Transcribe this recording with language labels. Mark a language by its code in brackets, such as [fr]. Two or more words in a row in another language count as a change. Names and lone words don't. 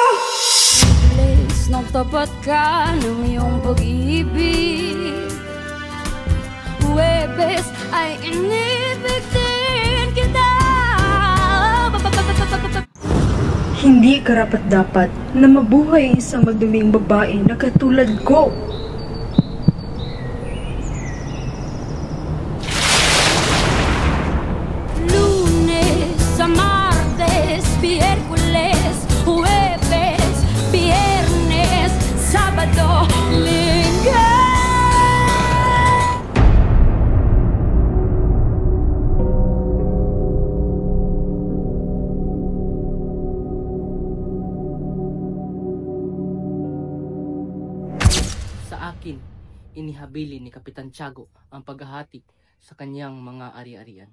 [tl] Bilis nagtapat ka ng iyong pag-ibig, Huwebes ay ay inibig din kita. Hindi karapat-dapat na mabuhay isang magduming babae na katulad ko. [es] Lunes a martes, miércoles, jueves, viernes, sábado, [tl] linggo. Sa akin, inihabili ni Kapitan Tiago ang paghahati sa kanyang mga ari-arian.